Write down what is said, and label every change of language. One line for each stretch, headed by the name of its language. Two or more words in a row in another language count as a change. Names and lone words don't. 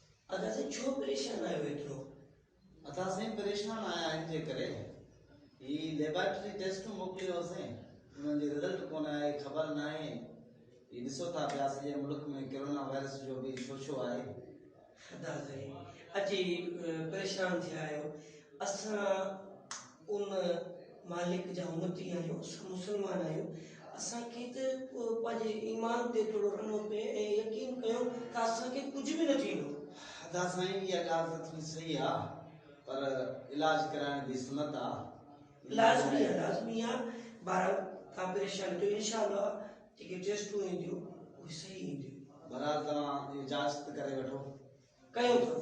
Sindhi: अदा से छो परेशान आयो एतरो अदा से परेशान आया इन जे करे ई लेबोरेटरी टेस्ट मोकलियो से उन जे रिजल्ट कोन आए खबर ना है ई दिसो था प्यास जे मुल्क में कोरोना वायरस जो भी छो आए अदा से अजी परेशान थे आयो असा उन मालिक जा उम्मती आयो मुसलमान आयो असा के पाजे ईमान ते थोड़ो रनो पे यकीन कयो का असा के कुछ भी न थींदो अदा साईं ये गाल तो सही आ पर इलाज कराने दी सुन्नत आ लाजमी आ बारा का परेशान तो इंशाअल्लाह जेके टेस्टू इंदियो वो सही इंदियो बराबर तवा ये जांच करे वठो कयो तो